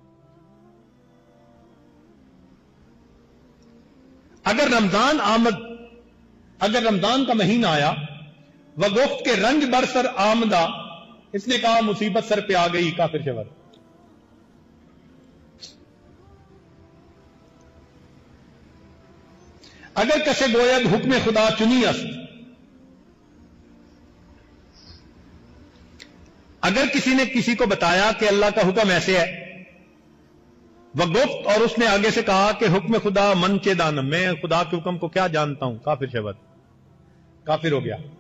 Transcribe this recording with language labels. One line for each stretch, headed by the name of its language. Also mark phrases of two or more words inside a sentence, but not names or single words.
Persian: اگر رمضان آمد،
Urdu: اگر رمضان کا مہینہ آیا،
Persian: وہ گفت کے رنج برسر آمدہ،
Urdu: اس نے کہا مصیبت سر پہ آ گئی،
Persian: کافر شبد۔ اگر کسے گوید حکم خدا چنی است،
Urdu: اگر کسی نے کسی کو بتایا کہ اللہ کا حکم ایسے ہے،
Persian: وہ گفت،
Urdu: اور اس نے آگے سے کہا کہ
Persian: حکم خدا من چے دانم،
Urdu: میں خدا کے حکم کو کیا جانتا ہوں،
Persian: کافر شبد،
Urdu: کافر ہو گیا۔